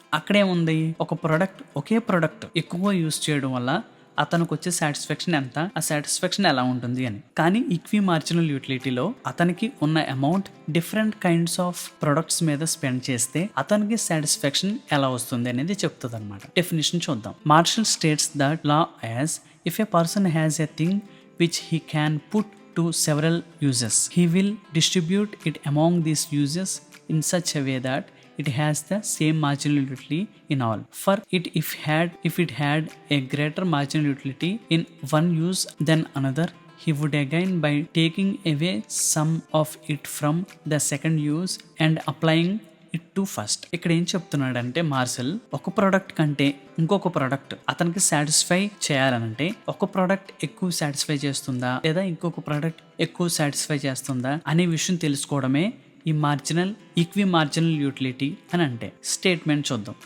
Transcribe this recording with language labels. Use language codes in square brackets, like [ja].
[te] అక్కడేముంది, ఒక ప్రోడక్ట్ ఒకే ప్రోడక్ట్ ఎక్కువ యూజ్ చేయడం వల్ల అతనికి వచ్చే సాటిస్ఫాక్షన్ ఎంత, ఆ సాటిస్ఫాక్షన్ ఎలా ఉంటుంది అని. కానీ ఈక్వి మార్జినల్ యూటిలిటీలో అతనికి ఉన్న amount different kinds of products మీద స్పెండ్ చేస్తే అతనికి సాటిస్ఫాక్షన్ ఎలా వస్తుంది అనేది చెప్తుంది అనమాట. డెఫినేషన్ చూద్దాం. [en] Marshall states that law as if a person has a thing which he can put to several uses, he will distribute it among these uses in such a way that it has the same marginal utility in all. For it, if it had a greater marginal utility in one use than another, he would again, by taking away some of it from the second use and applying it to first. [te] ఇక్కడ ఏం చెప్తున్నాడంటే Marcel, ఒక product కంటే ఇంకొక product అతనికి satisfy చేయాలనంటే ఒక product ఎక్కువ satisfy చేస్తుందా లేదా ఇంకొక ప్రోడక్ట్ ఎక్కువ సాటిస్ఫై చేస్తుందా అనే విషయం తెలుసుకోవడమే ఈ మార్జినల్ ఈక్వి మార్జినల్ యూటిలిటీ అని అంటే స్టేట్మెంట్ చూద్దాం.